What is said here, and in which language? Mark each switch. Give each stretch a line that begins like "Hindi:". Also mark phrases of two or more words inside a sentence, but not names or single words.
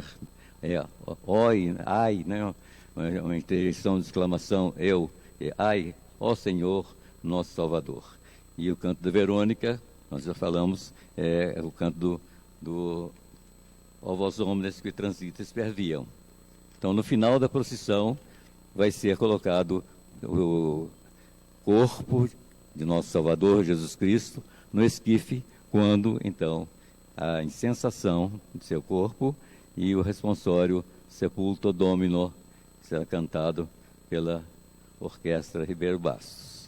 Portuguese: Oi, ai, né? Uma interjeição de exclamação, eu, ai, ó Senhor, nosso Salvador. E o canto da Verônica, nós já falamos, é o canto do Ó vós homens que transitas
Latin: per viam.
Portuguese: Então, no final da procissão, vai ser colocado o corpo de nosso Salvador Jesus Cristo no esquife, quando, então, a incensação de seu corpo e o responsório Sepulto Domino será cantado pela Orquestra Ribeiro Bastos.